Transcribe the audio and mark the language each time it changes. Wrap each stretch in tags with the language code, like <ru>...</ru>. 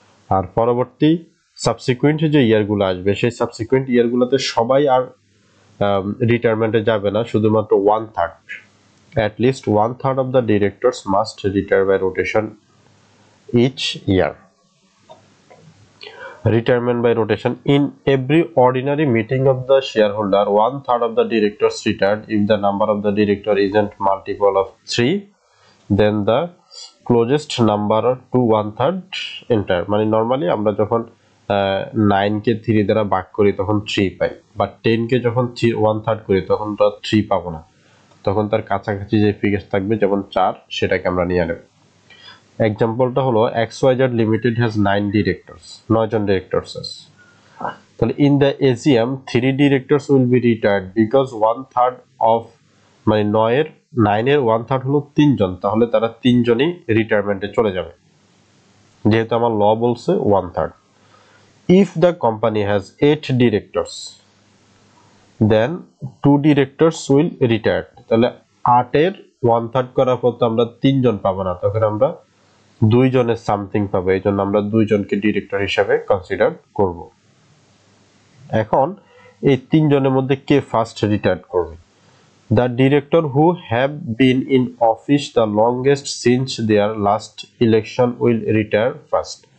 <bn>আর পরবর্তী সাবসিকুয়েন্ট যে ইয়ারগুলো আসবে সেই সাবসিকুয়েন্ট ইয়ারগুলোতে সবাই আর রিটায়ারমেন্টে যাবে না, শুধুমাত্র 1/3,</bn> <en>at least 1/3 of the directors must retire by rotation each year। Retirement by rotation, in every ordinary meeting of the shareholder 1/3 of the directors retired. If the number of the director isn't multiple of 3, then the closest number to 1/3 enter।</en> <bn>মানে normally আমরা যখন 9 কে 3 দ্বারা ভাগ করি তখন 3 পাই, but 10 কে যখন 1/3 করি তখন তো 3 পাবো না, তখন তার কাছাকাছি যে ফিগার থাকবে যেমন 4 সেটাকে আমরা নিয়ে নেব। এক্সাম্পলটা হলো</bn> <en>XYZ limited has 9 directors,</en> <bn>9 John directors আছে। তাহলে</bn> <en>in the AGM 3 directors will be retired because 1/3 of,</en> <bn>মানে 9 এর 1/3 হলো 3 জন, তাহলে তারা 3 জনই রিটায়ারমেন্টে চলে যাবে যেহেতু আমার ল বলছে 1/3।</bn> <en>If the company has 8 directors, then 2 directors will retire.</en> <bn>তাহলে 8 এর 1/3 করার পর তো আমরা 3 জন পাবো না, তখন আমরা 2 জনের সামথিং পাবো, এই জন্য আমরা 2 জনকে ডিরেক্টর হিসাবে কনসিডার করব। এখন এই 3 জনের মধ্যে কে ফার্স্ট রিটায়ার করবে?</bn> <en>The director who have been in office the longest since their last election will retire first.</en>